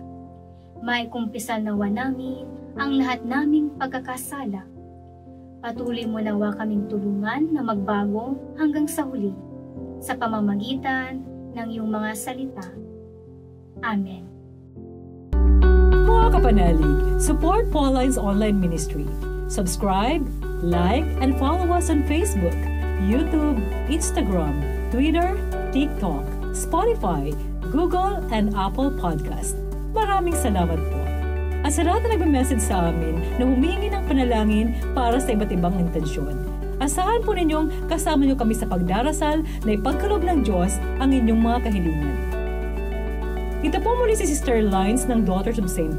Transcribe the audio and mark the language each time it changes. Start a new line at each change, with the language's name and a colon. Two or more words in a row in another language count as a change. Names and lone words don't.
Filipino: May kumpisal nawa namin ang lahat naming pagkakasala. Patuloy mo nawa kaming tulungan na magbago hanggang sa huli sa pamamagitan ng iyong mga salita. Amen. Mga kapanalig,
English: support Pauline's online ministry. Subscribe, like, and follow us on Facebook. YouTube, Instagram, Twitter, TikTok, Spotify, Google, and Apple Podcast.
Filipino: Maraming salamat po. At sa lahat na nagme-message sa amin na humihingi ng panalangin para sa iba't ibang intensyon. Asahan po ninyong kasama niyo kami sa pagdarasal na ipagkaloob ng Diyos ang inyong mga kahilingan. Ito po muli si Sister Lines ng Daughters of St.